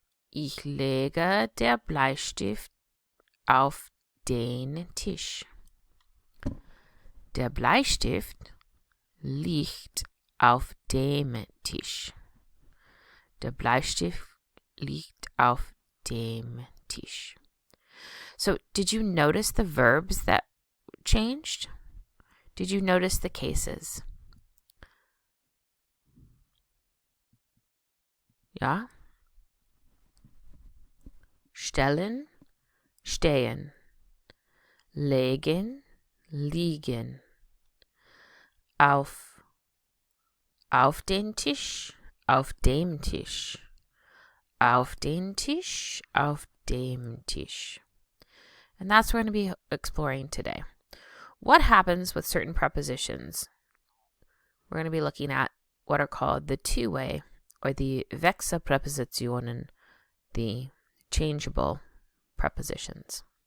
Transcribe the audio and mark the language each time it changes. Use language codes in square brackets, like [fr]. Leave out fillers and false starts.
[de] Ich lege der Bleistift auf den Tisch. Der Bleistift liegt auf dem Tisch. Der Bleistift liegt auf dem Tisch. [en] So, did you notice the verbs that changed? Did you notice the cases? [de] Ja? Stellen, stehen. Legen, liegen. Auf den Tisch, auf dem Tisch. Auf den Tisch, auf dem Tisch. [en] And that's what we're going to be exploring today. What happens with certain prepositions? We're going to be looking at what are called the two-way or the Wechselpräpositionen, the changeable prepositions.